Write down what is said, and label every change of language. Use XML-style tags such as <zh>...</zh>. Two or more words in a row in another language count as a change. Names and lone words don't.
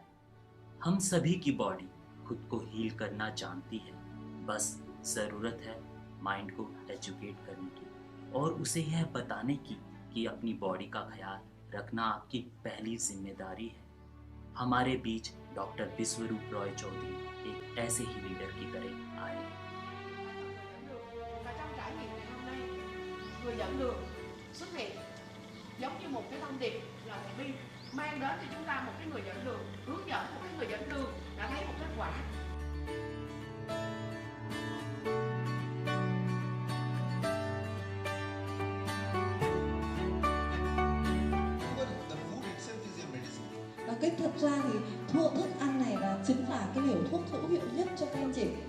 <hi>हम सभी की बॉडी खुद को हील करना जानती है, बस ज़रूरत है माइंड को एजुकेट करने की और उसे यह बताने की कि अपनी बॉडी का ख्याल रखना आपकी पहली जिम्मेदारी है। हमारे बीच डॉक्टर विश्वरूप रॉय चौधरी एक ऐसे ही लीडर की तरह आए।</hi> <vi>giống như một cái thông điệp là thầy Vi mang đến cho chúng ta một cái người dẫn đường, hướng dẫn một cái người dẫn đường đã thấy một kết quả. Và cách thật ra thì thức ăn này là chính là cái liều thuốc hữu hiệu nhất cho các anh chị.</vi>